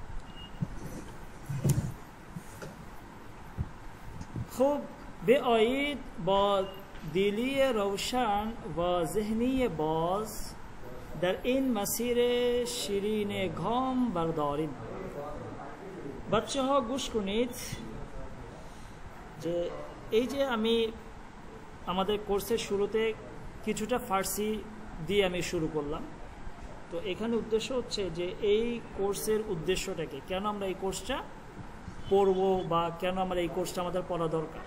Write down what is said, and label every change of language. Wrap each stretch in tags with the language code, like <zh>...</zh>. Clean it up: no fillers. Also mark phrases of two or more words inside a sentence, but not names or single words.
<fa>خوب بیایید با دلی روشن و ذهنی باز در این مسیر شیرین گام برداریم. بچه ها گوش کنید</fa> <bn>যে এই যে আমি আমাদের কোর্সের শুরুতে কিছুটা ফার্সি দিয়ে আমি শুরু করলাম, তো এখানে উদ্দেশ্য হচ্ছে যে এই কোর্সের উদ্দেশ্যটা কি, কেন আমরা এই কোর্সটা পড়ব বা কেন আমরা এই কোর্সটা আমাদের পড়া দরকার.</bn>